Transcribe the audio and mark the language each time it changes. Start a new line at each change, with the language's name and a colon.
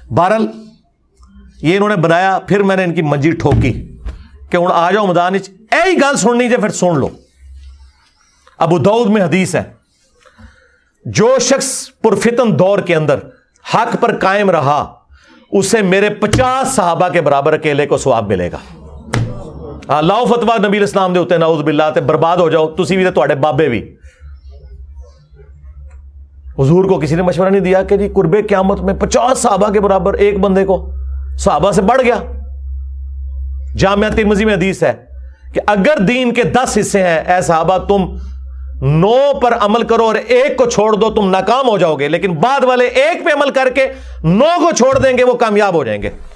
Urdu: بہرحال یہ انہوں نے بنایا. پھر میں نے ان کی منجی ٹھوکی کہ
Punjabi: ہوں آ جاؤ میدان وچ، یہی گل سننی جے پھر سن لو.
Urdu: ابو داؤد میں حدیث ہے، جو شخص پرفتن دور کے اندر حق پر قائم رہا اسے میرے 50 صحابہ کے برابر اکیلے کو ثواب ملے گا.
Punjabi: لاؤ فتوا نبی اسلام دے ہوتے نعوذ باللہ تے برباد ہو جاؤ تسی بھی تے تواڈے بابے بھی.
Urdu: حضور کو کسی نے مشورہ نہیں دیا کہ جی قرب قیامت میں 50 صحابہ کے برابر ایک بندے کو، صحابہ سے بڑھ گیا. جامعہ ترمذی میں حدیث ہے کہ اگر دین کے 10 حصے ہیں اے صحابہ تم 9 پر عمل کرو اور ایک کو چھوڑ دو تم ناکام ہو جاؤ گے، لیکن بعد والے ایک پہ عمل کر کے 9 کو چھوڑ دیں گے وہ کامیاب ہو جائیں گے.